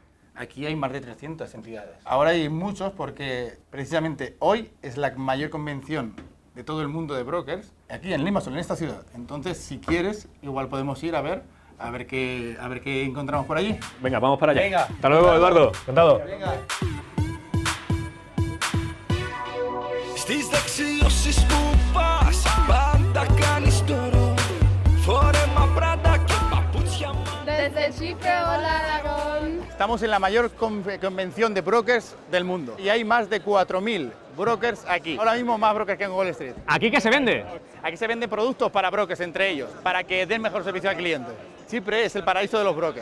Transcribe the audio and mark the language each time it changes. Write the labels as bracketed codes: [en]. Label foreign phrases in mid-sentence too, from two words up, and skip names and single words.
[es] Aquí hay más de 300 entidades. Ahora hay muchos porque precisamente hoy es la mayor convención de todo el mundo de brokers, aquí en Limassol, en esta ciudad. Entonces, si quieres, igual podemos ir a ver qué encontramos por allí. Venga, vamos para allá. Venga. Hasta luego, Eduardo. Encantado. Venga. [el] Στις δεξιώσεις που πας, πάντα κάνεις τόρο. Φόρεμα πράτα και παπούτσια μου. [es] Desde Chipre, hola Aragón. Estamos en la mayor convención de brokers del mundo y hay más de 4.000 brokers aquí. Ahora mismo más brokers que en Wall Street. ¿Aquí qué se vende? Aquí se venden productos para brokers entre ellos, para que den mejor servicio al cliente. Chipre es el paraíso de los brokers.